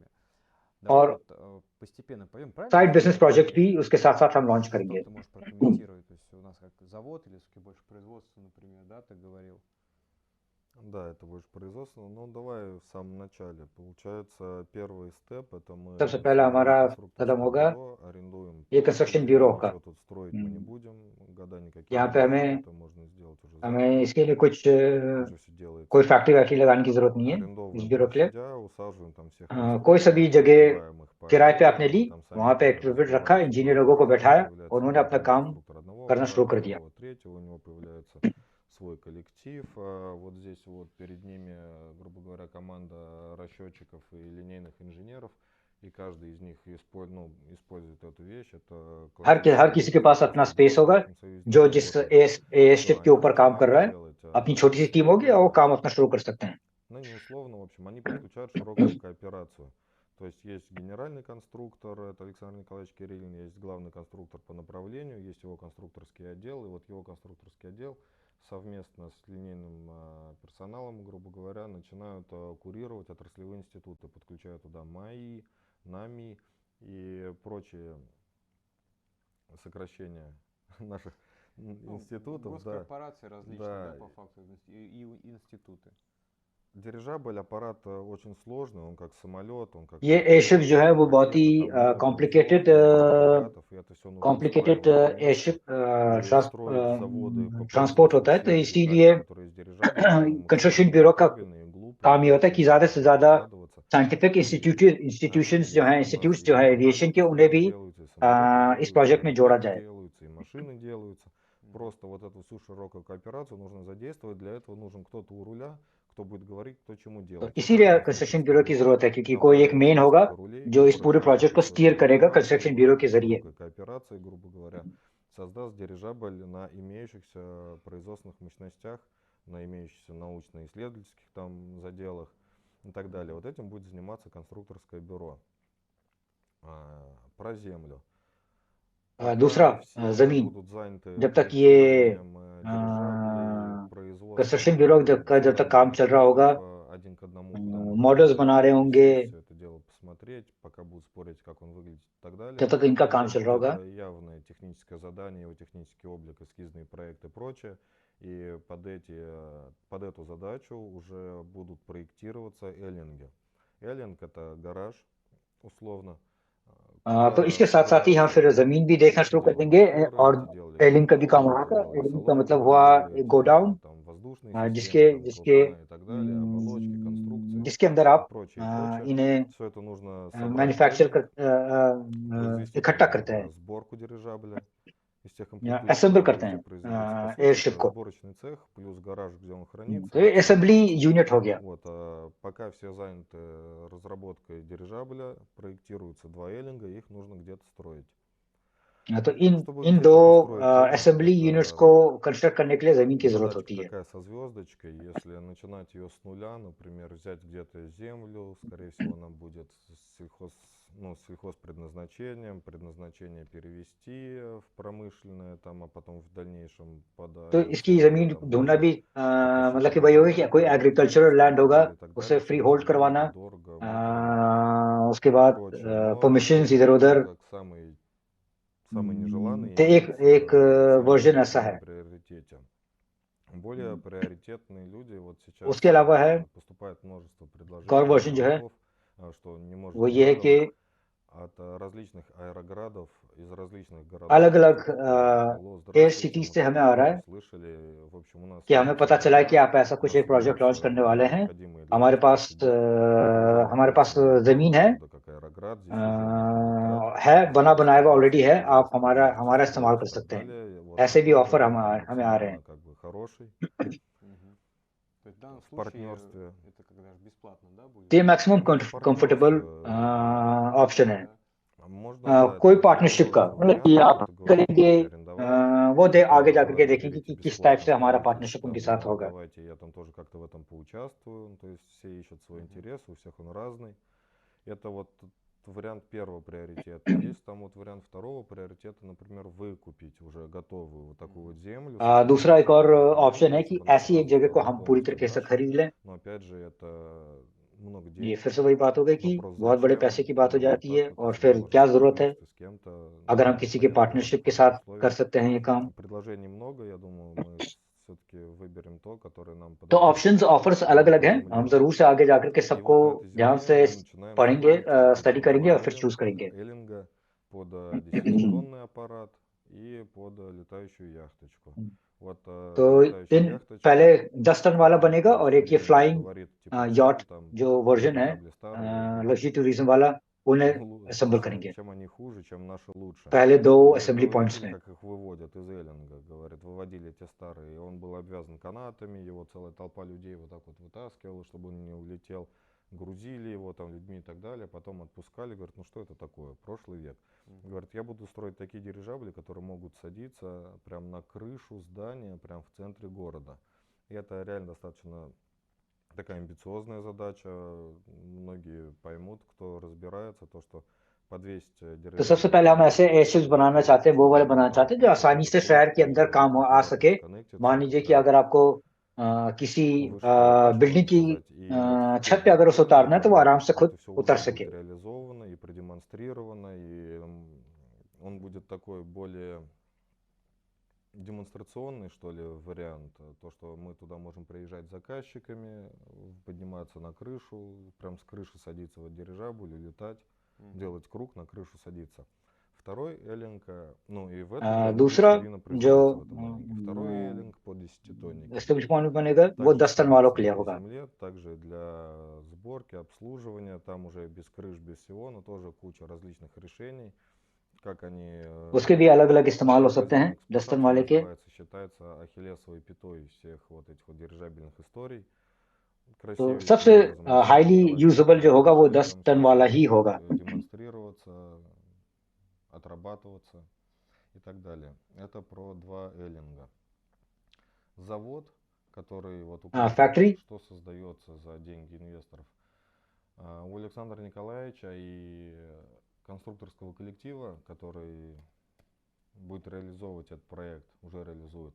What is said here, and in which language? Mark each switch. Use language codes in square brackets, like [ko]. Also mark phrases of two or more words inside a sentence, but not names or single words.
[hi] और [ru] Давай вот постепенно пойдем, правильно? [en] side business project [hi] भी उसके साथ साथ हम लॉन्च [ru] Что [hi] करेंगे। [ru] ты можешь прокомментировать? То есть у нас как завод или все-таки больше производство, например, да, ты говорил? Да, это больше производство. Ну, давай в самом начале. Получается, первый степ это мы [hi] सबसे पहला हमारा [ru] создаем [hi] कदम होगा [ru] конструкторское бюро, арендуем [hi] ये कंस्ट्रक्शन [ru] площади, [hi] ब्यूरो का। [ru] ничего тут строить мы не будем, года никакие [hi] यहाँ [ru] не [hi] पे [ru] проходят, это можно сделать уже завтра, [hi] हमें इसके लिए कुछ [ru] уже все делается. [hi] कोई फैक्ट्री वैक्ट्री लगाने की जरूरत नहीं है इस [ru] Арендовываем [hi] ब्यूरो के लिए। [ru] площадя, усаживаем там всех [hi] कोई सा भी [ru] конструкторов, [hi] जगह [ru] разбиваем их по [hi] किराए पे आपने ली, [ru] отделам, там сами [hi] वहां पे [ru] тоже [hi] एक एक्टिवेट रखा, [ru] разбиваются, [hi] इंजीनियर [ru] потом [hi] लोगों को बैठाया [ru] появляется [hi] और उन्होंने अपना [ru] главный [hi] काम [ru] конструктор одного [hi] करना शुरू [ru] аппарата, [hi] कर दिया। [ru] другого, третьего, у него появляется свой коллектив. Вот здесь вот перед ними, грубо говоря, команда расчетчиков и линейных инженеров, и каждый из них использует эту вещь. Это [hi] हर किसी के पास अपना स्पेस होगा जो जिस एयरशिप के ऊपर काम कर रहा है, अपनी छोटी सी टीम होगी और वो काम अपना शुरू कर सकते हैं। [ru] Ну, не условно, в общем, они подключают широкую кооперацию. То есть есть генеральный конструктор, это Александр Николаевич Кириллин, есть главный конструктор по направлению, есть его конструкторский отдел, и вот его конструкторский отдел совместно с линейным персоналом, грубо говоря, начинают курировать отраслевые институты, подключают туда МАИ, НАМИ и прочие сокращения наших институтов. Госкорпорации различные, Да. по факту, и институты. Дирижабль аппарат очень сложный, он как самолет, он как [hi] ये एयरशिप जो है वो बहुत ही [en] complicated airship transport [hi] होता है, तो इसीलिए [en] construction bureau [hi] का काम ये होता है कि ज़्यादा से ज़्यादा [en] scientific institutions [hi] जो हैं, इंस्टीट्यूट्स जो है एविएशन के, उन्हें भी इस प्रोजेक्ट में जोड़ा जाए। [ru] машины делаются. Просто вот эту всю широкую кооперацию нужно задействовать. Для этого нужен кто-то у руля, кто будет говорить, кто чему делать. [hi] इसीलिए [en] construction bureau [hi] की जरूरत है, क्योंकि कोई एक मेन होगा जो इस पूरे प्रोजेक्ट को स्टीयर करेगा [en] construction bureau [hi] के जरिए। [ru] Кооперация, грубо говоря, создаст дирижабль на имеющихся производственных мощностях, на имеющихся научно-исследовательских там заделах и так далее. Вот этим будет заниматься конструкторское бюро. Про землю. [hi] दूसरा जमीन, जब तक ये [en] construction bureau [hi] जब तक काम चल रहा होगा, मॉडल्स बना रहे होंगे, जब तक इनका काम चल रहा होगा, [ru] явное техническое задание, его технический облик, эскизные проекты и прочее. И под эту задачу уже будут проектироваться эллинги. Эллинг это гараж, условно. [hi] तो इसके साथ साथ ही हम फिर जमीन भी देखना शुरू कर देंगे और एलिंग का भी काम होगा। एलिंग का मतलब हुआ गोडाउन, जिसके अंदर आप इन्हें मैन्युफैक्चर इकट्ठा करते हैं, असेंबल करते हैं एयरशिप को। तो ये [en] assembly unit [hi] हो गया। [ru] Пока все заняты разработкой дирижабля, проектируются два эллинга, их нужно где-то строить. [hi] तो इन दो [en] assembly units [hi] को कंस्ट्रक्ट करने के लिए जमीन की जरूरत होती है। [ru] Такая со звездочкой, если начинать ее с нуля, например, взять где-то землю, скорее всего, она будет сельхозпредназначением, предназначение перевести в промышленное, там, а потом в дальнейшем подать. [hi] तो इसकी जमीन ढूंढना भी मतलब कि वही होगा कि कोई [en] agricultural land [hi] होगा, उसे [en] freehold [hi] करवाना, उसके बाद परमिशंस इधर उधर। तो एक वर्जन ऐसा है। [ru] Более приоритетные люди вот сейчас [hi] उसके अलावा है [ru] поступает множество предложений, [hi] और वर्जन जो है [ru] что не может [hi] वो ये है कि [ru] от различных аэроградов из различных [hi] अलग [ru] городов. [hi] अलग [ru] Алло, [hi] एयर [ru] здравствуйте, [hi] सिटीज [ru] мы [hi] से हमें आ रहा है [ru] слышали, в общем, у нас [hi] कि हमें पता चला है कि आप ऐसा कुछ एक [en] project launch [ru] находится [hi] करने वाले हैं। [ru] необходимые для [hi] हमारे पास [ru] постройки это уже [hi] हमारे पास [ru] очень [hi] जमीन है, [ru] оттуда, как Аэроград, здесь уже можно летать, [hi] है बना बनाया हुआ [ru] пожалуйста, [hi] ऑलरेडी है, आप [ru] пожалуйста, [hi] हमारा [ru] можете [hi] हमारा इस्तेमाल [ru] строить [hi] कर [ru] и так [hi] सकते हैं। [ru] далее. Вот [hi] ऐसे भी [ru] такой [hi] ऑफर [ru] вариант [hi] हमें आ रहे [ru] максимально [hi] हैं। [ru] как бы хороший. Мгм. То есть в данном В случае партнерстве. это когда же бесплатно, да, будет? [hi] तो ये मैक्सिमम [ru] Ну, в [hi] कंफर्टेबल [ru] партнерстве [hi] ऑप्शन है। [ru] можно, да, это [hi] कोई [ru] будет [hi] पार्टनरशिप का [ru] множество [hi] मतलब कि [ru] вариантов. [hi] आप [ru] Кто-то говорит, [hi] करेंगे, [ru] можете арендовать, [hi] वो दे आगे जा [ru] кто-то [hi] करके [ru] вы [hi] देखेंगे [ru] берете [hi] कि किस टाइप [ru] бесплатно, [hi] से हमारा [ru] становитесь [hi] पार्टनरशिप उनके [ru] там, [hi] साथ होगा। [ru] давайте я там тоже как-то в этом поучаствую. То есть все ищут свой интерес, у всех он разный. Это вот вариант первого приоритета. Есть там вот вариант второго приоритета, например, выкупить уже готовую вот такую вот землю со [hi] दूसरा एक और [ru] спецификой, [hi] ऑप्शन है [ru] получается, [hi] कि [ru] она [hi] ऐसी एक [ru] сразу [hi] जगह को [ru] стала [hi] हम पूरी [ru] полностью [hi] तरीके से [ru] наша. [hi] खरीद लें। [ru] Но опять же, это много [hi] ये [ru] денег. [hi] फिर से वही बात हो गई कि [ru] Вопрос [hi] बहुत बड़े पैसे [ru] зачем? [hi] की बात हो [ru] Вот [hi] जाती [ru] так [hi] है, [ru] вот, [hi] और [ru] если [hi] फिर [ru] можно [hi] क्या [ru] в [hi] जरूरत है [ru] партнерстве с кем-то, [hi] अगर हम [ru] ну, [hi] किसी के [ru] понятно, в [hi] पार्टनरशिप [ru] хороших [hi] के साथ कर [ru] условиях. [hi] सकते हैं ये काम। [ru] Предложений много, я думаю, мы все-таки выберем то, которое нам [hi] तो [ru] подойдет [en] options offers [ru] по [hi] अलग अलग [ru] этой [hi] हैं, हम [ru] земле. [hi] जरूर से आगे जाकर के [ru] И [hi] सबको [ru] вот на этой [hi] ध्यान [ru] земле [hi] से [ru] мы начинаем [hi] पढ़ेंगे, [ru] строить вот [hi] स्टडी [ru] эти [hi] करेंगे [ru] два [hi] और फिर चूज करेंगे। [ru] эллинга под 10-тонный аппарат и под летающую яхточку. Вот [hi] तो [ru] летающая [hi] इन पहले [ru] яхточка, [hi] 10 टन वाला [ru] почему-то [hi] बनेगा, और एक ये [ru] время [hi] फ्लाइंग [ru] говорит, типа, [hi] यॉट [ru] чем там [hi] जो वर्जन है [ru] дирижабли старые будут [en] luxury tourism [hi] वाला, उन्हें असेंबल करेंगे। [ru] чем они хуже, чем наши лучше. [hi] पहले दो [ru] Говорит, [hi] असेंबली [ru] вы [hi] पॉइंट्स [ru] видели, [hi] में। [ru] как их выводят из Эллинга? Говорит, выводили те старые. И он был обвязан канатами, его целая толпа людей вот так вот вытаскивала, чтобы он не улетел. Грузили его там людьми и так далее, потом отпускали. Говорит, ну что это такое? Прошлый век. Говорит, я буду строить такие дирижабли, которые могут садиться прям на крышу здания, прям в центре города. И это реально достаточно такая амбициозная задача. Многие поймут, кто разбирается, то, что подвесить [hi] तो [ru] дирижабль [hi] सबसे पहले हम ऐसे एयरशिप्स बनाना चाहते हैं, वो वाले बनाना चाहते हैं जो आसानी से शहर के अंदर काम आ सके। मान लीजिए कि अगर आपको किसी बिल्डिंग की छत पे अगर उसे उतारना है तो वो आराम से खुद [ru] все [hi] उतर [ru] уже [hi] सके। [ru] будет реализовано и продемонстрировано, и он будет такой более демонстрационный, что ли, вариант. То, что мы туда можем приезжать с заказчиками, подниматься на крышу, прям с крыши садиться в дирижабль и летать, делать круг, на крышу садиться. Второй эллинг, ну и в этом же будет [hi] दूसरा [ru] серийно [hi] जो [ru] производиться в этом эллинге. Второй эллинг по 10-тоннике. [en] establish point [hi] बनेगा वो [ru] Также [hi] 10 टन वालों के [ru] строится [hi] लिए [ru] на этой [hi] होगा। [ru] земле, также для сборки, обслуживания, там уже без крыш, без всего, но тоже куча различных решений, как они [hi] उसके भी अलग अलग इस्तेमाल हो सकते हैं [ru] базированная [hi] 10 टन [ru] эксплуатация [hi] वाले के। [ru] называется, считается ахиллесовой пятой всех вот этих вот дирижабельных историй. [hi] तो [ru] Красивейшим [hi] सबसे [ru] образом они [hi] हाईली [ru] реализовались [hi] यूजेबल जो [ru] на [hi] होगा वो [ru] крыше, [hi] 10 [ru] там [hi] टन [ru] все [hi] वाला [ru] это [hi] ही [ru] будет [hi] होगा। [ru] демонстрироваться, отрабатываться и так далее. Это про два эллинга. Завод, который вот указан, [hi] फैक्ट्री [ru] что создается за деньги инвесторов. У Александра Николаевича и конструкторского коллектива, который будет реализовывать этот проект, уже реализует.